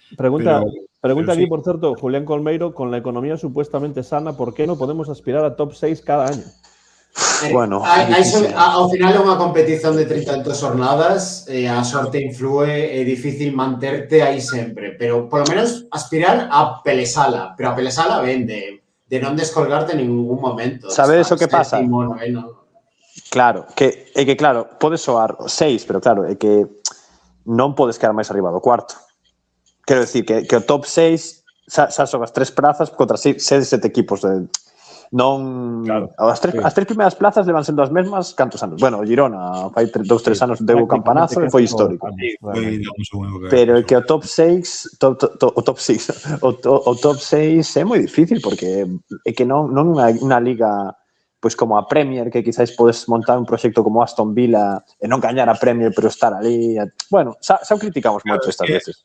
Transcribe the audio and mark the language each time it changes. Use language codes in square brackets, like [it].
[gl] Pregunta aquí, por certo, [es] Julián Colmeiro, con la economía supuestamente sana, ¿por qué no podemos aspirar a top 6 cada año? [gl] Bueno, ao final é unha competición de 32 jornadas, a sorte influe, é difícil manterte aí sempre, pero polo menos aspirar a pelesala, pero a pelesala ben de non descolgarte en ningún momento. Sabes o que pasa? Sétimo, noveno. Claro, claro, pode soar 6, pero claro, é que non podes quedar máis arriba do cuarto. Quero dicir que o top 6 xa xogas 3 prazas contra 6, 7 equipos de... Non, claro, as tres primeiras plazas levan sendo as mesmas cantos anos. Bueno, o Girona fai 2-3 anos deu o campanazo e foi histórico. Pero é que o top 6 o top 6 é moi difícil porque é que non unha liga pois como a Premier, que quizáis podes montar un proxecto como Aston Villa e non gañar a Premier, pero estar ali. Bueno, xa o criticamos moito estas veces.